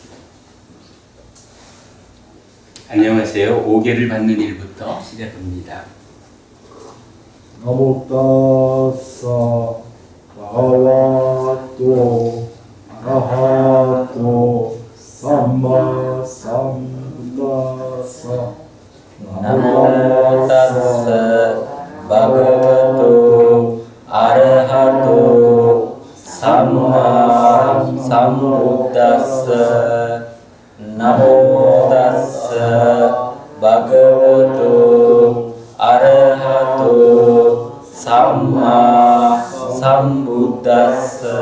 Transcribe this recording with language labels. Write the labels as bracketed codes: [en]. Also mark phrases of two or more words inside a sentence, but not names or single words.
[ko] 안녕하세요. 5개를 받는 일부터 시작합니다. [pi] namo tassa bhagavato arahato sammā sambuddhassa නමෝ තස්ස භගවතු අරහතෝ සම්මා සම්බුද්දස්ස. නමෝ තස්ස භගවතු අරහතෝ සම්මා සම්බුද්දස්ස.